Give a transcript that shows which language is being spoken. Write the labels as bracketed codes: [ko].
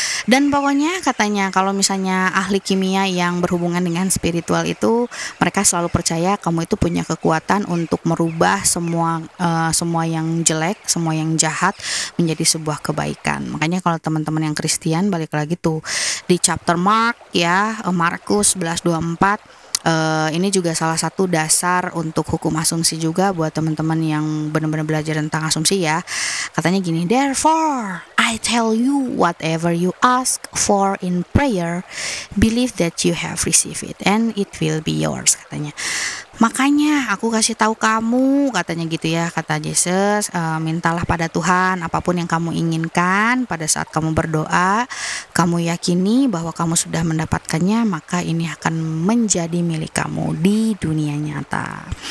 [id] Dan pokoknya katanya kalau misalnya ahli kimia yang berhubungan dengan spiritual itu, mereka selalu percaya kamu itu punya kekuatan untuk merubah semua yang jelek, semua yang jahat menjadi sebuah kebaikan. Makanya kalau teman-teman yang Kristen, balik lagi tuh di chapter Mark ya, Markus 11:24. Ini juga salah satu dasar untuk hukum asumsi juga buat teman-teman yang benar-benar belajar tentang asumsi ya. Katanya gini, [en] therefore I tell you whatever you ask for in prayer, believe that you have received it and it will be yours, katanya. [id] Makanya aku kasih tahu kamu, katanya gitu ya, kata Yesus, mintalah pada Tuhan apapun yang kamu inginkan pada saat kamu berdoa, kamu yakini bahwa kamu sudah mendapatkannya, maka ini akan menjadi milik kamu di dunia nyata.